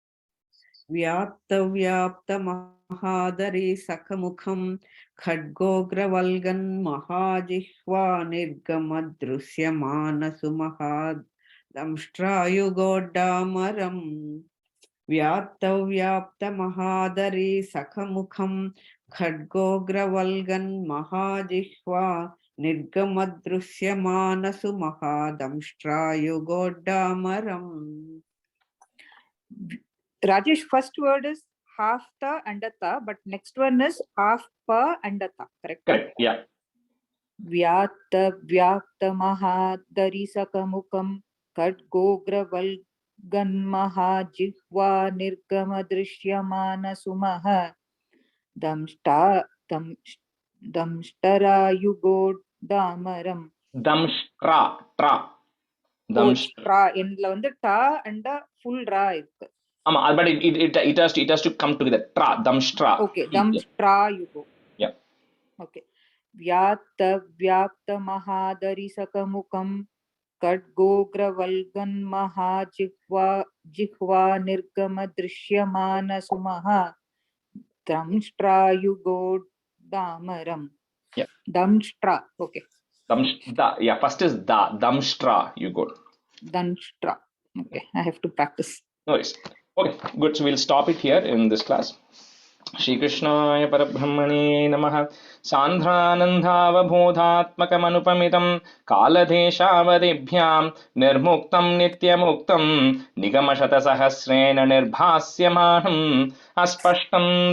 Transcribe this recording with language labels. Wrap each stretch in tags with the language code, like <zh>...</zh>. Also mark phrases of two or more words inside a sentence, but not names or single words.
<sa>व्याप्त महादरी सखमुखं खड्गोग्रवल्गन् महाजिह्वा निर्गमदृश्यमानसुमहादंष्ट्रायुगोड्डामरम्. व्याप्तव्याप्तमहादरी सखमुखं खड्गोग्रवल्गन् महाजिह्वा निर्गमदृश्यमानसु महादंष्ट्रायुगोड्डामरम्.</sa> <en>Rajesh, first word is half ta and a ta, but next one is half pa and a ta, correct? Correct. Yeah.</en> <sa>व्यक्त महादरी सकमुखं खड्गोग्रवल्गन् महाजिह्वा निर्गम दृश्यमान सुमहा दंष्ट्रा युगोद् डामरम्. दंष्ट्र त्र. Tra.</sa> <ta>எண்ட்ல வந்து</ta> <en>ta and a full ra</en> <ta>irukku.</ta> <en>But it has to come together.</en> <sa>त्र दंष्ट्र. Okay, दंष्ट्रा युगो.</sa> <en>Yeah. Okay.</en> <sa>व्यक्त महादरी सकमुखं खड्गोग्रवल्गन् महाजिह्वा निर्गम दृश्यमान सुमहा दंष्ट्रायुगोद् डामरम्.</sa> <en>Yeah. Damstra. Okay. Yeah, first is da. Damshtra. You go. Damstra. Okay, I have to practice. No worries. Okay, good. So we'll stop it here in this class.</en> <sa>श्री कृष्णाय परब्रह्मणे नमः. सदानन्दावबोधात्मकमनुपमितं कालदेशावधिभ्यां निर्मुक्तं नित्यमुक्तं निगमशतसहस्रेण निर्भास्यमानम् अस्पष्टम्</sa>